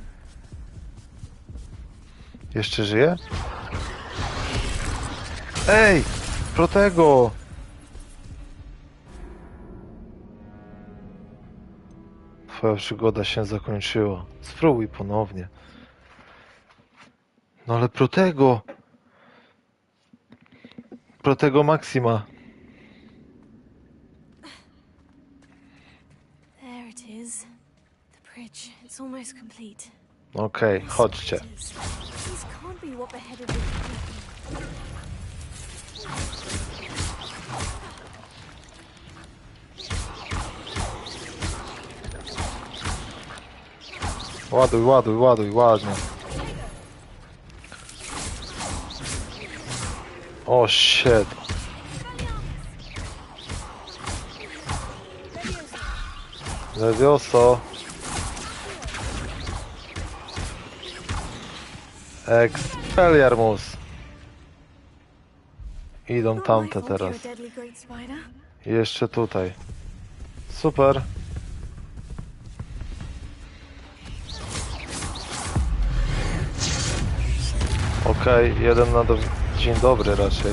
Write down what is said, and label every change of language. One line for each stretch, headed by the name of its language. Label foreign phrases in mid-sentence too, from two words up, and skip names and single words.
Polish: Jeszcze żyje? Ej! Protego! Twoja przygoda się zakończyła. Spróbuj ponownie. No ale Protego! Protego Maxima.
English: There it is. The bridge. It's almost complete.
Polish: Okej, chodźcie.
English: These can't be what beheaded the people.
Polish: Ładuj, ładnie. O, shit. Levioso. Expelliarmus. Idą tamte teraz. Jeszcze tutaj. Super. Okej, jeden na dzień dobry raczej.